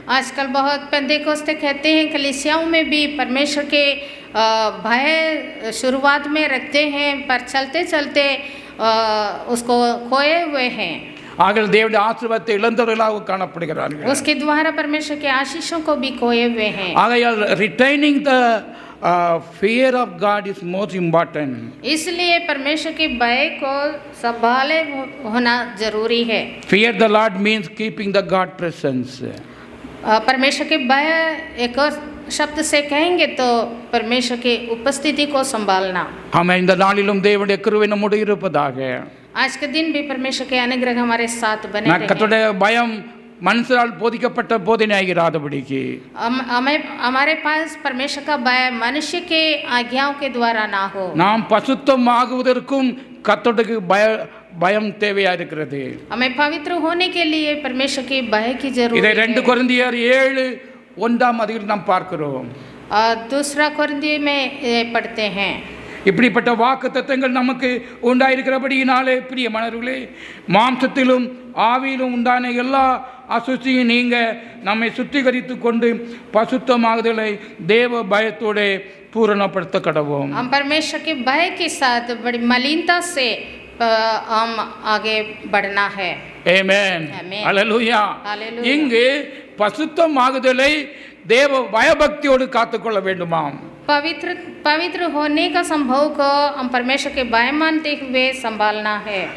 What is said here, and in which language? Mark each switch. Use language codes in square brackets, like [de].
[hi] आजकल बहुत पेंतेकोस्ते कहते हैं, कलीसियाओं में भी परमेश्वर के भय शुरुआत में रखते हैं पर चलते चलते उसको खोए हुए हैं। [ta] ஆகவே தேவனுடைய ஆசீர்வாதத்தை இழந்தவர்களாக காணப்படுகிறார்கள். [hi] उसके द्वारा परमेश्वर के आशीषों को भी खोए हुए हैं। [en] ஆகையால் retaining the fear of God is most important. [hi] इसलिए परमेश्वर के भय को संभाले होना जरूरी है। [en] Fear the Lord means keeping the God presence. [hi] परमेश्वर के भय एक और शब्द से कहेंगे तो परमेश्वर की उपस्थिति को संभालना। [ta] ஆமென். இந்த நாளிலும் தேவனுடைய கிருபை நம்மோடு இருப்பதாக. [hi] आज के दिन भी परमेश्वर के अनुग्रह हमारे साथ बने रहे। [ta] கர்த்தருடைய பயம் மனுஷரால் போதிக்கப்பட்ட போதனையாகிறாதபடிக்கு [hi] हमारे पास परमेश्वर का भय मनुष्य के आज्ञाओं के द्वारा ना हो। [ta] நாம் பசுத்தமாகுவதற்கும் கர்த்தருடைய பயம் தேவையா இருக்கிறது. [hi] हमें पवित्र होने के लिए परमेश्वर के भय की जरूरत [ta] இதை [hi] है। [ta] 2 கொரிந்தியர் 7:1 நாம் பார்க்கிறோம். [hi] दूसरा कोरिन्थियों में पढ़ते हैं। [ta] இப்படிப்பட்ட வாக்குத்தத்தங்கள் நமக்கு உண்டாயிருக்கிறபடியினாலே பிரியமானவர்களே, மாம்சத்திலும் ஆவியிலும் உண்டான எல்லா அசுசியும் நீங்க நம்மை சுத்திகரித்து கொண்டு பசுத்தமாகுதலை தேவ பயத்தோட பூரணப்படுத்த கடவோம். [hi] हम परमेश्वर के भय के साथ बड़ी मलिनता से हम आगे बढ़ना है। [ta] ஆமென். ஆமென். அல்லேலூயா. அல்லேலூயா. இங்கு பசுத்தமாகுதலை தேவ பயபக்தியோடு காத்துக்கொள்ள வேண்டுமாம். [hi] पवित्र होने का संभव को हम परमेश्वर के भय मानते हुए संभालना है।